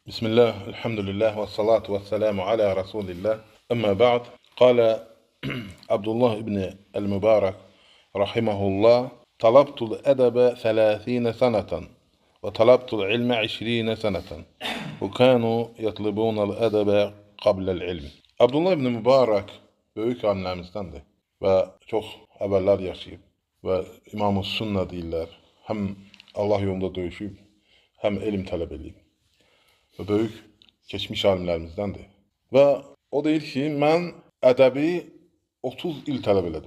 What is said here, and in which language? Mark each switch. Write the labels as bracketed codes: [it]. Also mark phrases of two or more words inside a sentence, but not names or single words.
[ar] بسم الله، الحمد لله والصلاة والسلام على رسول الله. أما بعد. قال عبد الله بن المبارك رحمه الله، طلبت الأدب 30 سنة وطلبت العلم 20 سنة وكانوا يطلبون الأدب قبل العلم. [az] Abdullah ibn Mübarek böyük alimlərimizdendir və çox əvvəllər yaşayıb və İmam-ı Sünnə deyirlər. Həm Allah yolunda döyüşüb, həm elm tələb edib. Və böyük keçmiş alimlərimizdəndir. Və o deyir ki, mən ədəbi 30 il tələb elədim.